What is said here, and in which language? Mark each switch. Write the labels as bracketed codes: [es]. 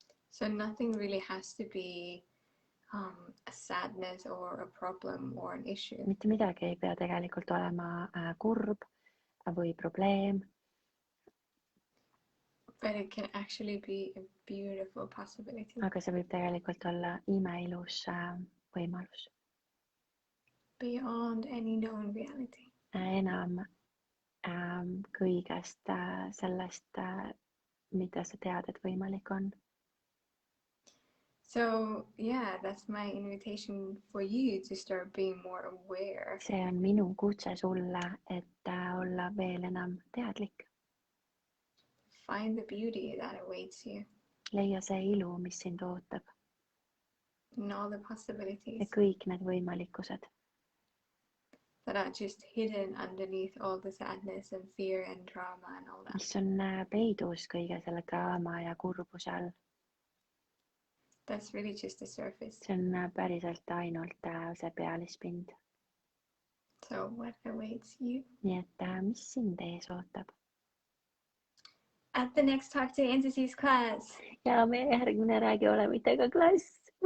[en] So nothing really has to be a sadness or a problem or an issue. [et] Mitte midagi ei pea tegelikult olema kurb või probleem. [en] But it can actually be a beautiful possibility. [et] Aga see võib tegelikult olla imeilus võimalus. [en] Beyond any known reality. [et] Enam kõigest sellest, mida sa tead, et võimalik on. [en] So yeah, that's my invitation for you to start being more aware. [et] See on minu kutse sulle, et olla veel enam teadlik. [en] Find the beauty that awaits you. [et] Leia see ilu, mis sind ootab. [en] And all the possibilities. [et] Ja kõik need võimalikkused. [en] That are just hidden underneath all the sadness and fear and drama and all that. [et] Mis on peidus kõige selle draama ja kurbuse all. [en] That's really just the surface. [et] See on päriselt ainult see pealispind. [en] So what awaits you? [et] Nii et mis sind ees ootab? [en] At the next Talk to Entities class. [et] Ja meie järgmine Räägi olemitega klass.